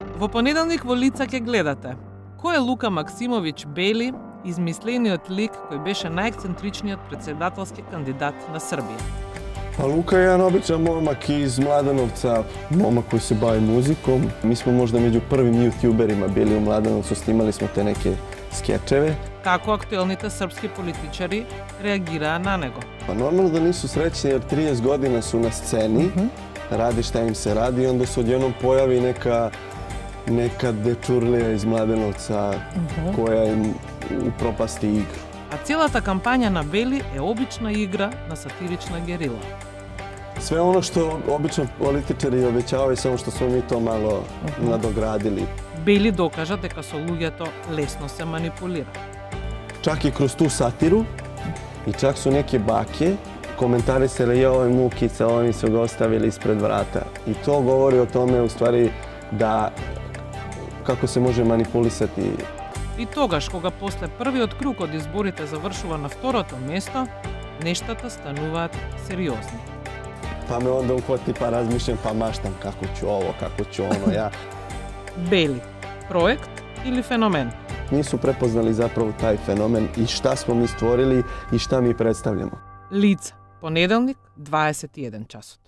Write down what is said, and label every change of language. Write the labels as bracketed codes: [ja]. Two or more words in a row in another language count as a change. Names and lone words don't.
[mk] Во понеделник во лица ќе гледате кој е Лука Максимовиќ Бели, измислениот лик кој беше најексцентричниот председателски кандидат на Србија. [sr] Pa Luka je jedan običan momak iz Mladenovca, momak koji se bavi muzikom. Mi smo možda među prvim youtuberima bili u Mladenovcu, snimali smo te neke skečeve. [mk] Како актуелните српски политичари реагираа на него? [sr] Pa normalno da nisu srećni jer 30 godina su na sceni, radi šta im se radi i onda se odjednom pojavi neka dečurlija iz Mladenovca koja im upropasti igru. [mk] А целата кампања на Бели е обична игра на сатирична герила. [sr] Sve ono što obično političari obećavaju, samo što smo mi to malo nadogradili. [mk] Бели докажа дека со луѓето лесно се манипулира. [sr] Čak i kroz tu satiru i čak su neke bake komentarisale je ovaj mukica, oni su ga ostavili ispred vrata. I to govori o tome u stvari da kako se može manipulisati. [mk] И тогаш, кога после првиот круг од изборите завршува на второто место, нештата стануваат сериозни. [sr] Pa me onda uhvati pa razmišljam pa maštam kako ću ovo, kako ću ono. Ja. [mk] Бели, проект или феномен? [sr] Nisu prepoznali zapravo taj fenomen i šta smo mi stvorili i šta mi predstavljamo. [mk] Лица, понеделник, 21 часот.